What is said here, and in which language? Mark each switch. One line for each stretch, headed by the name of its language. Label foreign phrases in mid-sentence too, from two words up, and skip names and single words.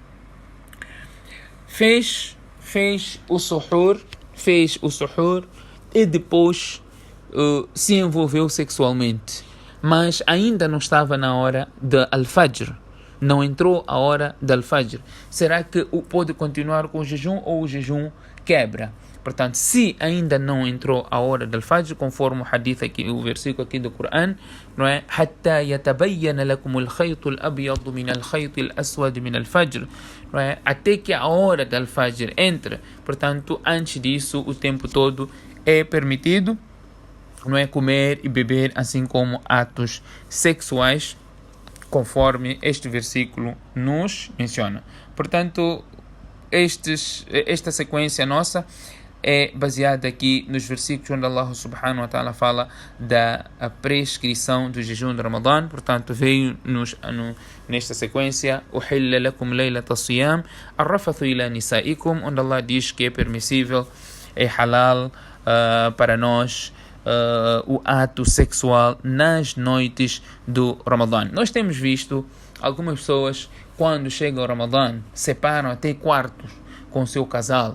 Portuguese: Fez o suhur e depois se envolveu sexualmente, mas ainda não estava na hora de al-fajr, não entrou a hora de al-fajr. Será que pode continuar com o jejum ou o jejum quebra? Portanto, se ainda não entrou a hora do al-fajr, conforme o hadith aqui, o versículo aqui do Corão, não é?
Arabic: حتى يتبين لكم الخيط الأبيض من الخيط الأسود من الفجر,
Portuguese: não é? Até que a hora do al-fajr entre. Portanto, antes disso, o tempo todo é permitido, não é, comer e beber, assim como atos sexuais, conforme este versículo nos menciona. Portanto, esta sequência nossa é baseada aqui nos versículos onde
Arabic: الله سبحانه وتعالى
Portuguese: fala da prescrição do jejum de Ramadã. Portanto, veio nesta sequência
Arabic: أحل لكم ليلة الصيام الرفث إلى نسائكم,
Portuguese: onde Allah diz que é permissível, é halal para nós o ato sexual nas noites do Ramadã. Nós temos visto algumas pessoas, quando chega o Ramadã, separam até quartos com o seu casal.